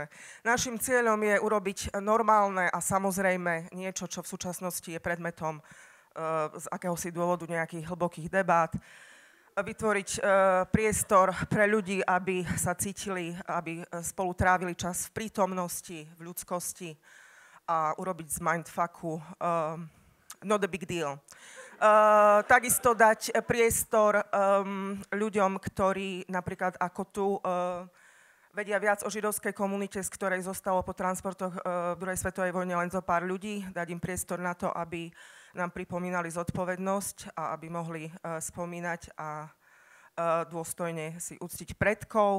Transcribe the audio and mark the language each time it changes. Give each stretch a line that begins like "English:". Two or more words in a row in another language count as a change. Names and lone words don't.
Slovak: Naším cieľom je urobiť normálne a samozrejme niečo, čo v súčasnosti je predmetom z akéhosi dôvodu nejakých hlbokých debát. Vytvoriť priestor pre ľudí, aby sa cítili, aby spolu trávili čas v prítomnosti, v ľudskosti a urobiť z mindfucku
English: not a big deal.
Slovak: Takisto dať priestor ľuďom, ktorí napríklad ako tu vedia viac o židovskej komunite, z ktorej zostalo po transportoch v druhej svetovej vojne len zo pár ľudí, dať im priestor na to, aby nám pripomínali zodpovednosť a aby mohli spomínať a dôstojne si uctiť predkov.